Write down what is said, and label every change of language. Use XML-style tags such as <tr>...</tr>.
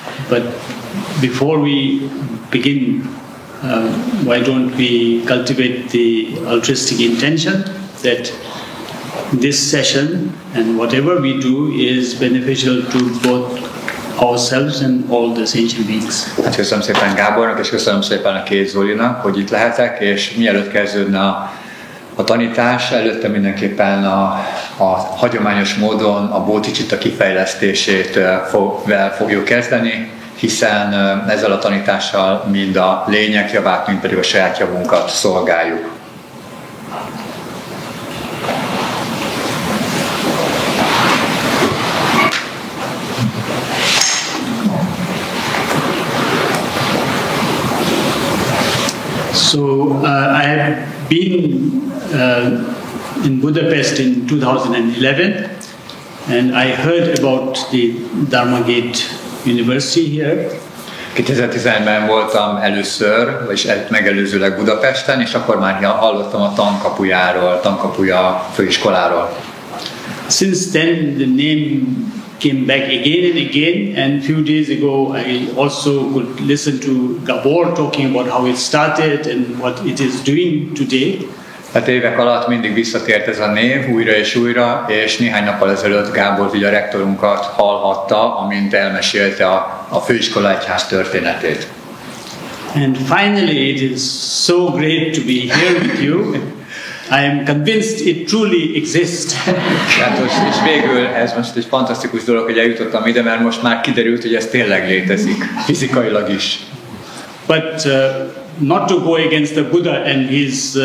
<en>But before we begin, why don't we cultivate the altruistic intention that this session and whatever we do is beneficial to both ourselves and all the sentient beings.</en> <hu>Hát köszönöm szépen Gábornak, és köszönöm szépen a két Zolinak, hogy itt lehetek, és mielőtt kezdődne a tanítás, előtte mindenképpen a hagyományos módon a bodhicitta kifejlesztését fogjuk kezdeni, hiszen ezzel a tanítással mind a lények javát, mind pedig a saját javunkat szolgáljuk.</hu> <en>So I have been in Budapest in 2011, and I heard about the Dharma Gate University here.</en> <hu>2011-ben voltam először, és megelőzőleg Budapesten, és akkor már hallottam a Tan Kapujáról, Tan Kapuja Főiskoláról.</hu> <en>Since then the name came back again and again, and few days ago I also could listen to Gabor talking about how it started and what it is doing today.</en> <hu>Hát évek alatt mindig visszatért ez a név újra és újra, és néhány nappal ezelőtt Gábor, ugye a rektorunkat hallhatta, amint elmesélte a főiskola egyház történetét.</hu> <en>And finally it is so great to be here with you. I am convinced it truly exists.</en> <hu>És végül ez most egy fantasztikus dolog, hogy eljutottam ide, mert most már kiderült, hogy ez tényleg létezik, fizikailag is.</hu> <en>But not to go against the Buddha and his</en>